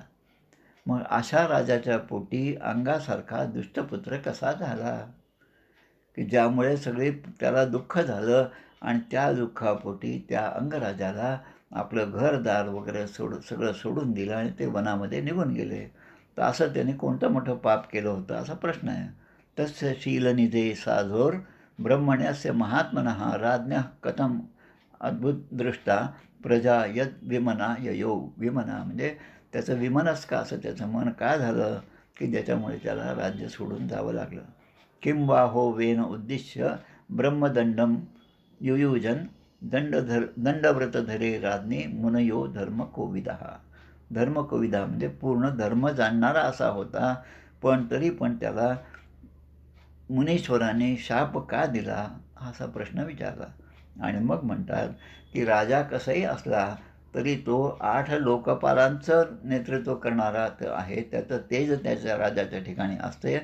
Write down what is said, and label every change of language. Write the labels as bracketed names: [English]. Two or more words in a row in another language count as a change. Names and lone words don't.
[Marathi] मग अशा राजाच्या पोटी अंगासारखा दुष्टपुत्र कसा झाला की ज्यामुळे सगळे त्याला दुःख झालं आणि त्या दुःखापोटी त्या अंगराजाला आपलं घरदार वगैरे सगळं सोडून दिलं आणि ते वनामध्ये निघून गेले. तर असं त्याने कोणतं मोठं पाप केलं होतं असा प्रश्न आहे. [Sanskrit] तस्य शीलनिधे साधोर ब्रह्मण्यस्य महात्मनः राज्ञः कथम अद्भुत दृष्टा प्रजा यद विमना ययो. [Marathi] विमना म्हणजे त्याचं विमनस का, असं त्याचं मन काय झालं की ज्याच्यामुळे त्याला राज्य सोडून जावं लागलं. [Sanskrit] किंवा हो वेन उद्दिश्य ब्रह्मदंडम युयुजन दंडव्रतधरे राज्ञे मुनयो धर्मकोविदा. [Marathi] धर्मकोविदा म्हणजे पूर्ण धर्म जाणणारा असा होता, पण तरी पण त्याला मुनीश्वराने शाप का दिला असा प्रश्न विचारला. आणि मग म्हणतात की राजा कसाही असला तरी तो 8 लोकपालांचं नेतृत्व करणारा आहे, त्याचं तेज त्याच्या राजाच्या ठिकाणी असते.